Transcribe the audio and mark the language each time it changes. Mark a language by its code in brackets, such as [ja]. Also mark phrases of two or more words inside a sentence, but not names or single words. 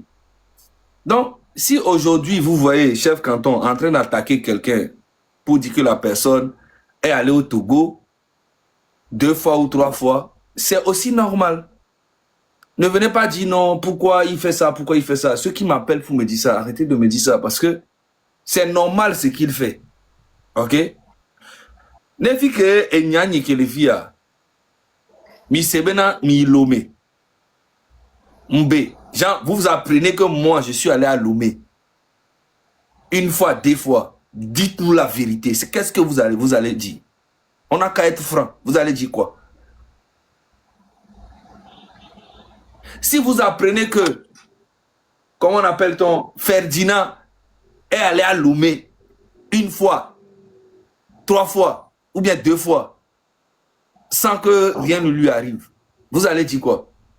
[fr] Donc, si aujourd'hui, vous voyez chef canton en train d'attaquer quelqu'un pour dire que la personne est allée au Togo 2 fois ou 3 fois, c'est aussi normal. Ne venez pas dire non, pourquoi il fait ça, pourquoi il fait ça. Ceux qui m'appellent pour me dire ça, arrêtez de me dire ça, parce que c'est normal ce qu'il fait. [ee] Ok? Nefi que enyani ke lefia, mi sebena mi Lomé. Mbe. [fr] Jean, vous apprenez que moi, je suis allé à Lomé. 1 fois, 2 fois. Dites-nous la vérité. Qu'est-ce que vous allez dire? On n'a qu'à être franc. Vous allez dire quoi? Si vous apprenez que, comment on appelle-t-on, Ferdinand est allé à Lomé 1 fois, 3 fois, ou bien 2 fois, sans que rien ne lui arrive, vous allez dire quoi?